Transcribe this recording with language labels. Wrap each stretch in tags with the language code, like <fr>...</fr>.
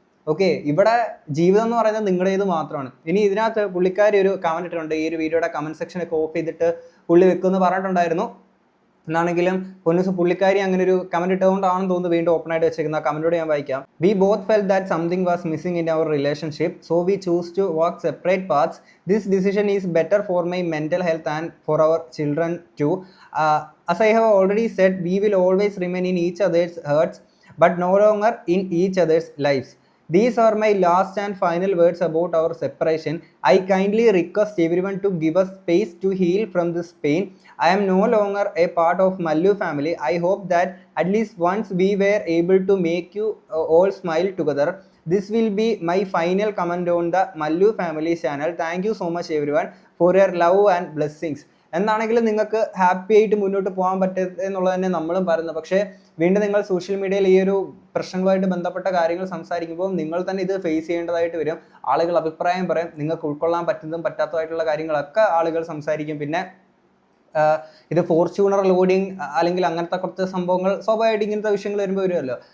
<ml>Okay, ഇവിടെ ജീവിതം എന്ന് പറയുന്നത് നിങ്ങളുടേത് മാത്രമാണ്. ഇനി ഇതിനകത്ത് പുള്ളിക്കാരി ഒരു കമന്റ് ഇട്ടിട്ടുണ്ട്. ഈ ഒരു വീഡിയോയുടെ കമന്റ് സെക്ഷനൊക്കെ ഓഫ് ചെയ്തിട്ട് പുള്ളി വെക്കുമെന്ന് പറഞ്ഞിട്ടുണ്ടായിരുന്നു. എന്നാണെങ്കിലും പൊന്നൂസ് പുള്ളിക്കാരി അങ്ങനെ ഒരു കമന്റ് ഇട്ടുകൊണ്ടാണെന്ന് തോന്നുന്നു വീണ്ടും ഓപ്പൺ ആയിട്ട് വെച്ചേക്കുന്ന ആ കമന്റോട് ഞാൻ വായിക്കാം. We both felt that something was missing in our relationship, so we choose to walk separate paths.</ml> <en>This decision is better for my mental health and for our children too. As I have already said, we will always remain in each other's hearts, but no longer in each other's lives. These are my last and final words about our separation. I kindly request everyone to give us space to heal from this pain. I am no longer a part of Mallu family. I hope that at least once we were able to make you all smile together. This will be my final comment on the Mallu family channel. Thank you so much everyone for your love and blessings.</en> <ml>എന്താണെങ്കിലും നിങ്ങൾക്ക് happy ആയിട്ട് മുന്നോട്ട് പോകാൻ പറ്റും എന്നുള്ളത് തന്നെ നമ്മളും പറയുന്നത്. പക്ഷേ വീണ്ടും നിങ്ങൾ സോഷ്യൽ മീഡിയയിൽ ഈ ഒരു പ്രശ്നങ്ങളുമായിട്ട് ബന്ധപ്പെട്ട കാര്യങ്ങൾ സംസാരിക്കുമ്പോൾ നിങ്ങൾ തന്നെ ഇത് ഫേസ് ചെയ്യേണ്ടതായിട്ട് വരും. ആളുകൾ അഭിപ്രായം പറയും, നിങ്ങൾക്ക് ഉൾക്കൊള്ളാൻ പറ്റുന്നതും പറ്റാത്തതായിട്ടുള്ള കാര്യങ്ങളൊക്കെ ആളുകൾ സംസാരിക്കും. പിന്നെ ഇത് ഫോർച്യൂണർ ലോഡിങ് അല്ലെങ്കിൽ അങ്ങനത്തെ കുറച്ച് സംഭവങ്ങൾ സ്വാഭാവികമായിട്ട് ഇങ്ങനത്തെ വിഷയങ്ങൾ വരുമ്പോൾ വരുമല്ലോ.</ml>